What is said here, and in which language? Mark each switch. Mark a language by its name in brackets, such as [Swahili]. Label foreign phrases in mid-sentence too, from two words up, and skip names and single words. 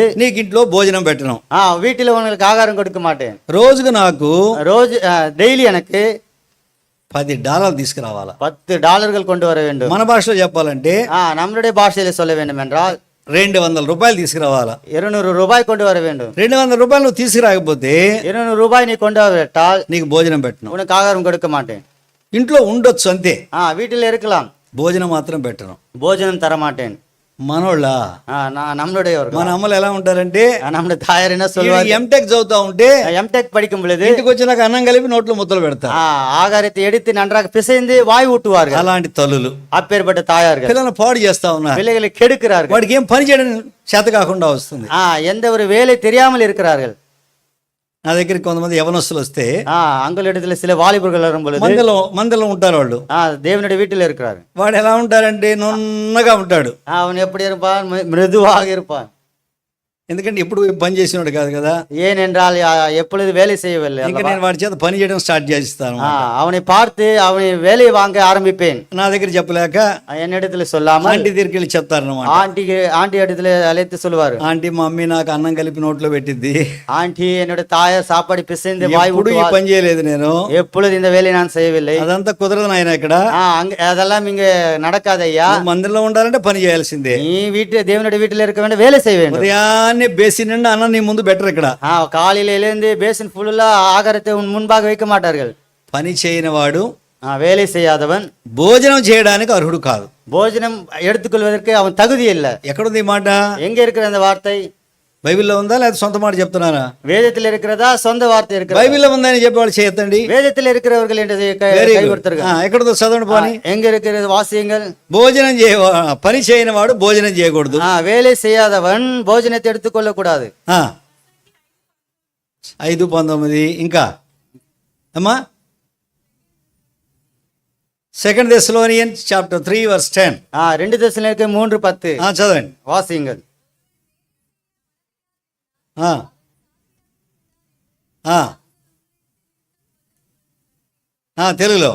[Telugu] నీకు ఇంట్లో భోజనం పెట్టను, [Tamil] வீட்டில் உங்களுக்கு ஆகாரம் கொடுக்க மாட்டேன், [Telugu] రోజుకు నాకు [Tamil] டெய்லி எனக்கு [Telugu] $10 తీసుకురావాలా. [Tamil] $10 கொண்டு வர வேண்டும். [Telugu] మన భాషలో చెప్పాలంటే [Tamil] நம்மளுடைய பாஷையில சொல்ல வேண்டும் என்றால் [Telugu] $200 తీసుకురావాలా. [Tamil] 200 ரூபாய் கொண்டு வர வேண்டும். [Telugu] $200 నువ్వు తీసుకురాకపోతే [Tamil] 200 రూபாய் நீ கொண்டு வரவிட்டால் [Telugu] నీకు భోజనం పెట్టను, [Tamil] உனக்கு ஆகாரம் கொடுக்க மாட்டேன். [Telugu] ఇంట్లో ఉండొచ్చు అంతే, [Tamil] வீட்டில் இருக்கலாம், [Telugu] భోజనం మాత్రం పెట్టను. [Tamil] భోజనం தர மாட்டேன். [Telugu] మనోళ్ళ [Tamil] நம்மளுடையவர்கள், [Telugu] మన అమ్మలు ఎలా ఉంటారంటే, [Tamil] நம்முடைய தாயார் என்ன சொல்வார், [Telugu] ఎంటెక్ చదువుతా ఉంటే [Tamil] எம்டெக் படிக்கும் பொழுது [Telugu] ఇంటికి వచ్చినాక అన్నం కలిపి నోట్లో ముద్దలు పెడతారు, [Tamil] ஆகாரத்தை எடுத்து நன்றாக பிசைந்து வாய் ஊட்டுவார்கள். [Telugu] అలాంటి తల్లులు [Tamil] அப்பேற்பட்ட தாயார்கள் [Telugu] పిల్లలను పాడు చేస్తా ఉన్నారు. [Tamil] பிள்ளைகளை கெடுக்கிறார்கள். [Telugu] వాడికి ఏం పని చేయడం చేత కాకుండా వస్తుంది. [Tamil] எந்த ஒரு வேலை தெரியாமல் இருக்கிறார்கள். [Telugu] నా దగ్గరికి కొంతమంది యవనస్తులు వస్తే [Tamil] அங்களிடத்துல சில வாலிபர்கள் வரும் பொழுது [Telugu] మందలో ఉంటారు వాళ్ళు. [Tamil] தேவனுடைய வீட்டில் இருக்கிறார். [Telugu] వాడు ఎలా ఉంటారంటే నున్నగా ఉంటాడు. [Tamil] அவன் எப்படி இருப்பான், மிருதுவாக இருப்பான். [Telugu] ఎందుకంటే ఎప్పుడు పని చేసినాడు కాదు కదా, [Tamil] ஏனென்றால் எப்பொழுது வேலை செய்யவில்லை. [Telugu] ఇంకా నేను వాడి చేత పని చేయడం స్టార్ట్ చేస్తాను. [Tamil] அவனை பார்த்து அவனை வேலையை வாங்க ஆரம்பிப்பேன். [Telugu] నా దగ్గర చెప్పలేక [Tamil] என்னிடத்துல சொல்லாமல் [Telugu] ఆంటీ దగ్గరికి వెళ్ళి చెప్తారన్నమాట. [Tamil] ஆண்டி இடத்துல அழைத்து சொல்லுவாரு, [Telugu] ఆంటీ మా మమ్మీ నాకు అన్నం కలిపి నోట్లో పెట్టిద్ది, [Tamil] ஆண்டி என்னோட தாயார் சாப்பாடு பிசைந்து வாய் [Telugu] ఇప్పుడు ఈ పని చేయలేదు నేను, [Tamil] எப்பொழுது இந்த வேலையை நான் செய்யவில்லை. [Telugu] అదంతా కుదరదు నాయన. ఇక్కడ [Tamil] அதெல்லாம் இங்க நடக்காது ஐயா. [Telugu] మందిరంలో ఉండాలంటే పని చేయాల్సిందే. [Tamil] நீ தேவனுடைய வீட்டில் இருக்க வேண்டும், வேலை செய்ய வேண்டும். [Telugu] ఉదయాన్నే బేసిన్ నిండా అన్నం నీ ముందు బెటర్. ఇక్కడ [Tamil] காலையில எழுந்து [English] basin full [Tamil] ஆகாரத்தை உன் முன்பாக வைக்க மாட்டார்கள். [Telugu] పని చేయని వాడు, [Tamil] வேலை செய்யாதவன் [Telugu] భోజనం చేయడానికి అర్హుడు కాదు. [Tamil] భోజనం எடுத்துக்கொள்வதற்கு அவன் தகுதி இல்லை. [Telugu] ఎక్కడుంది ఈ మాట? [Tamil] எங்க இருக்கிற அந்த வார்த்தை? [Telugu] బైబిల్లో ఉందా లేదా సొంత మాట చెప్తున్నారా? [Tamil] வேதத்தில் இருக்கிறதா, சொந்த வார்த்தை இருக்கிறதா? [Telugu] బైబిల్లో ఉందని చెప్పేవాళ్ళు చేయొద్దండి. [Tamil] வேதத்தில் இருக்கிறவர்கள் என்று [Telugu] ఎక్కడో చదవండి పోనీ. [Tamil] எங்க இருக்கிறது వాసియంగల్. [Telugu] భోజనం పని చేయని వాడు భోజనం చేయకూడదు. [Tamil] வேலை செய்யாதவன் భోజనத்தை எடுத்துக்கொள்ள கூடாது. [English] 5:19 [Telugu] ఇంకా అమ్మా [English] 2 Thessalonians chapter 3 verse 10. [Tamil] 2 தெசலோனிக்கேயர் 3:10 [Telugu] చదవండి, [Tamil] వాసియంగల్. [Telugu] తెలుగులో